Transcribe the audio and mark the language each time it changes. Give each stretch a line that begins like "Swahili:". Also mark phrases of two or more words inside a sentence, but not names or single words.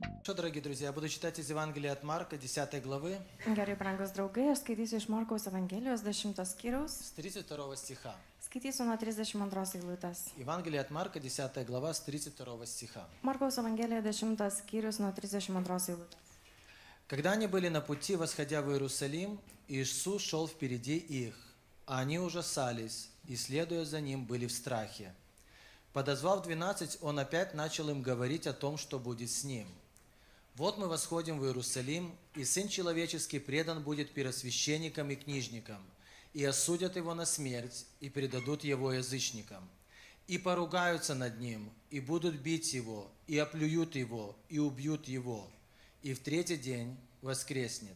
Russian: что, дорогие друзья, я буду читать из Евангелия от Марка, 10 главы,
Lithuanian: Gerai, brangus draugai, aš skaitysiu iš Markaus Evangelijos 10 skyriaus.
Russian: с 32 стиха.
Lithuanian: Skaitysiu nuo 32 eilutės.
Russian: Евангелие от Марка, 10 глава, с 32 стиха.
Lithuanian: Markaus Evangelija 10 skyrius nuo 32 eilutės.
Russian: Когда они были на пути, восходя в Иерусалим, Иисус шел впереди их, а они ужасались и, следуя за Ним, были в страхе. Подозвав 12, Он опять начал им говорить о том, что будет с Ним. «Вот мы восходим в Иерусалим, и Сын Человеческий предан будет первосвященникам и книжникам, и осудят Его на смерть, и предадут Его язычникам, и поругаются над Ним, и будут бить Его, и оплюют Его, и убьют Его, и в третий день воскреснет».